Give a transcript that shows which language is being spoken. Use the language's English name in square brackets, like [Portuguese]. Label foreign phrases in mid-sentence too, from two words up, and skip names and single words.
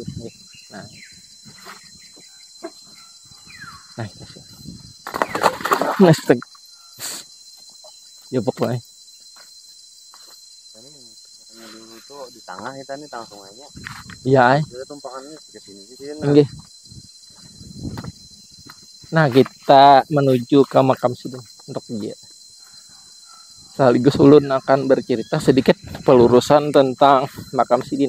[Indonesian] Nah. Nestek. Ya pokoknya. Dulu tuh di tengah kita nih tengah sungainya. Iya. Jadi tumpangannya ke sini sini. Nah, kita menuju ke makam Sidin untuk dia. Sekaligus Ulun akan bercerita sedikit pelurusan tentang makam Sidin.